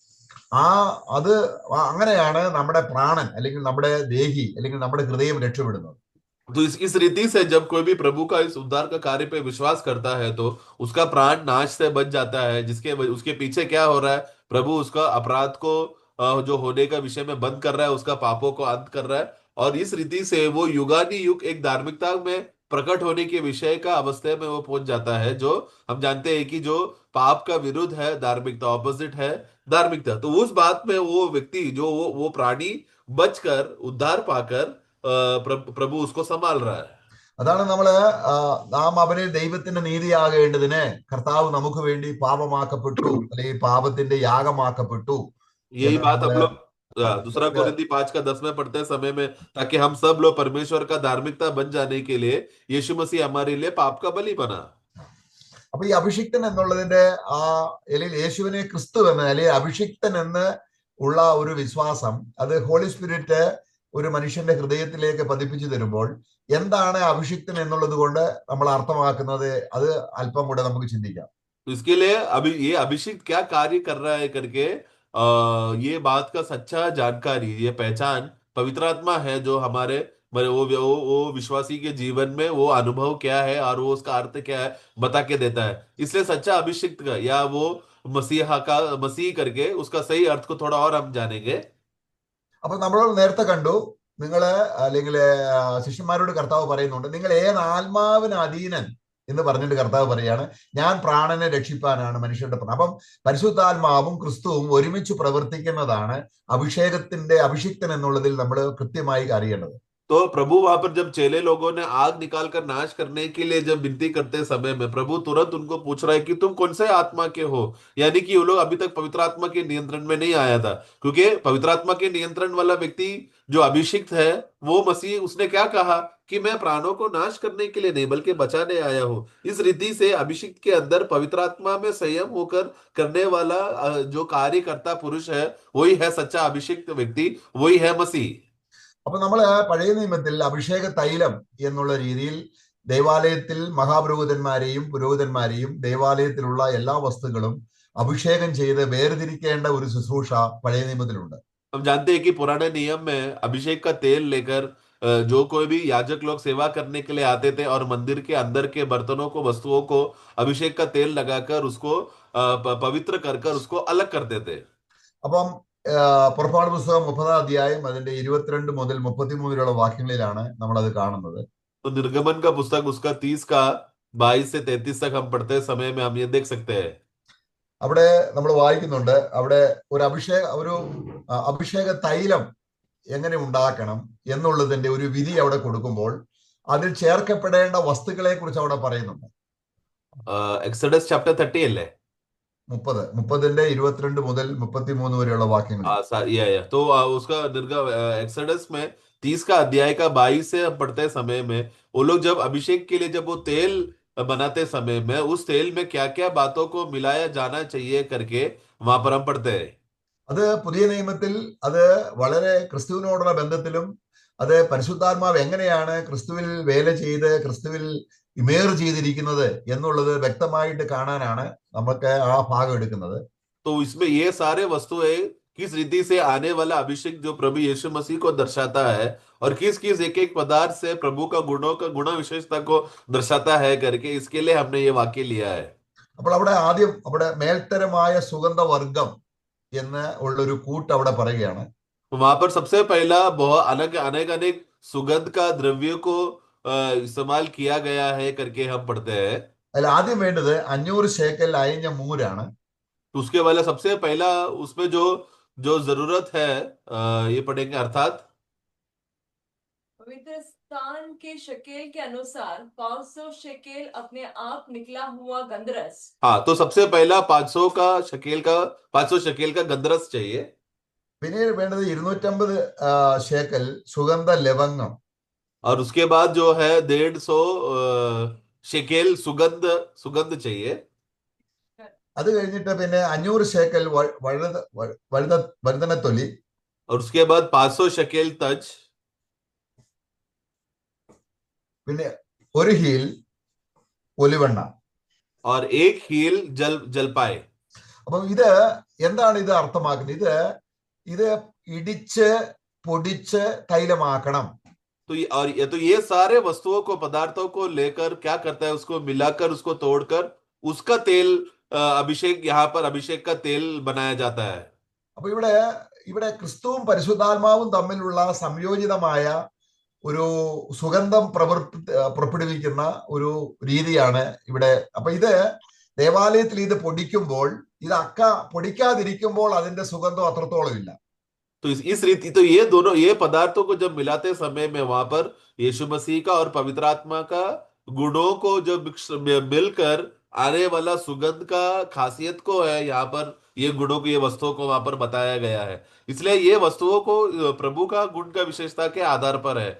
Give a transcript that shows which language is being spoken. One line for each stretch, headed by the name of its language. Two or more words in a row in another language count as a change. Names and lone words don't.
Malayalam: അത് അങ്ങനെയാണ് നമ്മുടെ പ്രാണൻ, അല്ലെങ്കിൽ നമ്മുടെ ദേഹി, അല്ലെങ്കിൽ നമ്മുടെ ഹൃദയം രക്ഷപ്പെടുന്നത്.
Hindi: तो इस रीति से जब कोई भी प्रभु का इस उद्धार का कार्य पे विश्वास करता है, तो उसका प्राण नाश से बच जाता है, जिसके उसके पीछे क्या हो रहा है, प्रभु उसका अपराध को जो होने का विषय में बंद कर रहा है, उसका पापों को अंत कर रहा है, और इस रीति से वो युगानी युग एक धार्मिकता में प्रकट होने के विषय का अवस्था में वो पहुंच जाता है, जो हम जानते हैं कि जो पाप का विरुद्ध है धार्मिकता, ऑपोजिट है धार्मिकता। तो उस बात में वो व्यक्ति जो वो प्राणी बचकर उद्धार पाकर प्रभु उसको संभाल रहा है।
Malayalam: അതാണ് നാം അവനെ ദൈവത്തിന്റെ നീതിയാകേണ്ടതിന് കർത്താവ് നമുക്ക് വേണ്ടി പാപമാക്കപ്പെട്ടു, അല്ലെങ്കിൽ പാപത്തിന്റെ യാഗമാക്കപ്പെട്ടു.
Hindi: यही बात हम लोग दूसरा कोरिन्थी 5:10 में पढ़ते समय में, ताकि हम सब लोग परमेश्वर का धार्मिकता बन जाने के लिए यीशु मसीह हमारे लिए पाप का बलि बना।
Malayalam: അപ്പൊ ഈ അഭിഷിക്തൻ എന്നുള്ളതിന്റെ അല്ലെങ്കിൽ യേശുവിനെ ക്രിസ്തു എന്ന്, അല്ലെങ്കിൽ അഭിഷിക്തൻ എന്ന് ഉള്ള ഒരു വിശ്വാസം, അത്
English: Holy Spirit
Malayalam: ഒരു മനുഷ്യന്റെ ഹൃദയത്തിലേക്ക് പതിപ്പിച്ചു തരുമ്പോൾ എന്താണ് അഭിഷിക്തൻ എന്നുള്ളത് കൊണ്ട് നമ്മൾ അർത്ഥമാക്കുന്നത്, അത് അല്പം കൂടെ നമുക്ക് ചിന്തിക്കാം.
Hindi: इसके लिए अभी ये अभिषेक क्या कार्य कर रहा है करके ये बात का सच्चा जानकारी, ये पहचान पवित्र आत्मा है, जो हमारे वो विश्वासी के जीवन में वो अनुभव क्या है और वो उसका अर्थ क्या है बता के देता है। इसलिए सच्चा अभिषेक का या वो मसीह करके उसका सही अर्थ को थोड़ा और हम जानेंगे।
Malayalam: അപ്പൊ നമ്മൾ നേരത്തെ കണ്ടു, അല്ലെങ്കിൽ ശിഷ്യന്മാരോട് കർത്താവ് പറയുന്നുണ്ട്, നിങ്ങൾ ഏത് ആത്മാവിന് അധീനൻ എന്ന് പറഞ്ഞിട്ട് കർത്താവ് പറയാണ്, ഞാൻ പ്രാണനെ രക്ഷിപ്പാനാണ് മനുഷ്യരുടെ പ്രാണൻ. അപ്പം പരിശുദ്ധാത്മാവും ക്രിസ്തുവും ഒരുമിച്ച് പ്രവർത്തിക്കുന്നതാണ് അഭിഷേകത്തിന്റെ അഭിഷിക്തൻ എന്നുള്ളതിൽ നമ്മൾ കൃത്യമായി അറിയേണ്ടത്.
Hindi: तो प्रभु वहां पर जब चेले लोगों ने आग निकालकर नाश करने के लिए जब विनती करते समय में प्रभु तुरंत उनको पूछ रहा है कि तुम कौन से आत्मा के हो। यानी कि वो लोग अभी तक पवित्र आत्मा के नियंत्रण में नहीं आया था, क्योंकि पवित्र आत्मा के नियंत्रण वाला व्यक्ति जो अभिषिक्त है, वो मसीह, उसने क्या कहा कि मैं प्राणों को नाश करने के लिए नहीं बल्कि बचाने आया हूँ। इस रीति से अभिषिक्त के अंदर पवित्र आत्मा में संयम होकर करने वाला जो कार्यकर्ता पुरुष है, वही है सच्चा अभिषिक्त व्यक्ति, वही है मसीह।
Malayalam: അപ്പൊ നമ്മള് പഴയ നിയമത്തിൽ അഭിഷേക തൈലം എന്നുള്ള രീതിയിൽ ദേവാലയത്തിൽ മഹാപുരോഹിതന്മാരെയും പുരോഹിതന്മാരെയും ദേവാലയത്തിലുള്ള എല്ലാ വസ്തുക്കളും അഭിഷേകം ചെയ്ത് വേർതിരിക്കേണ്ട ഒരു ശുശ്രൂഷ പഴയ നിയമത്തിലുണ്ട്.
Hindi: हम जानते हैं कि पुराने नियम में अभिषेक का तेल लेकर जो कोई भी याजक लोग सेवा करने के लिए आते थे और मंदिर के अंदर के बर्तनों को, वस्तुओं को अभिषेक का तेल लगाकर उसको पवित्र कर कर उसको अलग करते थे।
Malayalam: അപ്പം പുറപ്പാട് പുസ്തകം 30-ാം അധ്യായം അതിന്റെ 22 മുതൽ 33 വരെയുള്ള വാക്യങ്ങളിലാണ് നമ്മൾ അത് കാണുന്നത്.
Hindi: तो निर्गमन का पुस्तक उसका 30 का 22 से 33 तक हम पढ़ते समय में हम ये देख सकते हैं।
Malayalam: അവിടെ നമ്മൾ വായിക്കുന്നുണ്ട്, അവിടെ ഒരു അഭിഷേക തൈലം എങ്ങനെ ഉണ്ടാക്കണം എന്നുള്ളതിന്റെ ഒരു വിധി അവിടെ കൊടുക്കുമ്പോൾ അതിൽ ചേർക്കപ്പെടേണ്ട വസ്തുക്കളെ കുറിച്ച് അവിടെ പറയുന്നുണ്ട്.
English: Exodus chapter 30 अല്ലേ?
Malayalam: 30ന്റെ 22 മുതൽ 33 വരെയുള്ള വാക്യങ്ങൾ.
Hindi: तो उसका एक्सोडस में 30 का अध्याय का 22 से हम पढ़ते समय में वो लोग जब अभिषेक के लिए जब वो तेल बनाते समय में उस तेल में क्या क्या बातों को मिलाया जाना चाहिए करके वहां पर हम पढ़ते हैं।
Malayalam: അത് പുതിയ നിയമത്തിൽ അത് വളരെ ക്രിസ്തുവിനോടുള്ള ബന്ധത്തിലും അത് പരിശുദ്ധാത്മാവ് എങ്ങനെയാണ് ക്രിസ്തുവിൽ വേല ചെയ്ത് ക്രിസ്തുവിൽ ഇമേർ ചെയ്തിരിക്കുന്നത് എന്നുള്ളത് വ്യക്തമായിട്ട് കാണാനാണ് നമുക്ക് ആ ഭാഗം എടുക്കുന്നത്.
Hindi: तो इसमें ये सारे वस्तुएं किस रीति से आने वाला अभिषेक जो प्रभु यीशु मसीह को दर्शाता है और किस किस एक एक पदार्थ से प्रभु का गुण विशेषता को दर्शाता है करके इसके लिए हमने ये वाक्य लिया है।
Malayalam: അപ്പോൾ അവിടെ ആദ്യം അവിടെ മേൽത്തരമായ സുഗന്ധവർഗം എന്ന് ഉള്ളൊരു കൂട്ട് അവിടെ പറയുകയാണ്.
Hindi: वहां पर सबसे पहला बहुत अलग अनेक अनेक सुगंध का द्रव्य को इस्तेमाल किया गया है करके हम पढ़ते हैं।
Malayalam: അതിൽ ആദ്യം വേണ്ടത് 500 ശേക്കൽ അയഞ്ഞ മൂരാണ്.
Hindi: तो उसके वाला सबसे पहला उसमें जो जो जरूरत है ये पढ़ेंगे, अर्थात पवित्र स्थान के शकेल के अनुसार 500 शकेल अपने आप निकला हुआ गंधरस। हाँ, तो सबसे पहला 500 शकेल का गंधरस चाहिए।
Malayalam: പിന്നീട് വേണ്ടത് 250 ശേക്കൽ സുഗന്ധ ലവംഗം.
Hindi: और उसके बाद जो है 150 शकेल सुगंध सुगंध चाहिए।
Malayalam: അത് കഴിഞ്ഞിട്ട് പിന്നെ 500 ശേക്കൽ വഴുതനത്തൊലി.
Hindi: और उसके बाद 500 शकेल तज।
Malayalam: പിന്നെ ഒരു ഹീൽ ഒലിവെണ്ണ.
Hindi: और एक हील जलपाए।
Malayalam: അപ്പം ഇത് എന്താണ് ഇത് അർത്ഥമാക്കുന്നത്? ഇത് ഇടിച്ച് പൊടിച്ച് തൈലമാക്കണം.
Hindi: तो ये सारे वस्तुओं को, पदार्थों को लेकर क्या करता है, उसको मिलाकर उसको तोड़कर उसका तेल अभिषेक, यहाँ पर अभिषेक का तेल बनाया जाता है।
Malayalam: അപ്പൊ ഇവിടെ ക്രിസ്തുവും പരിശുദ്ധാത്മാവും തമ്മിലുള്ള സംയോജിതമായ ഒരു സുഗന്ധം പുറപ്പെടുവിക്കുന്ന ഒരു രീതിയാണ് ഇവിടെ. അപ്പൊ ഇത് ദേവാലയത്തിൽ ഇത് പൊടിക്കുമ്പോൾ ഇത് പൊടിക്കാതിരിക്കുമ്പോൾ അതിന്റെ സുഗന്ധം അത്രത്തോളം ഇല്ല.
Hindi: तो इस रीति, तो ये दोनों ये पदार्थों को जब मिलाते समय में वहां पर यीशु मसीह का और पवित्र आत्मा का गुणों को जब मिलकर आने वाला सुगंध का खासियत को है, यहाँ पर ये गुणों को, ये वस्तुओं को वहां पर बताया गया है। इसलिए ये वस्तुओं को प्रभु का गुण का विशेषता के आधार पर है।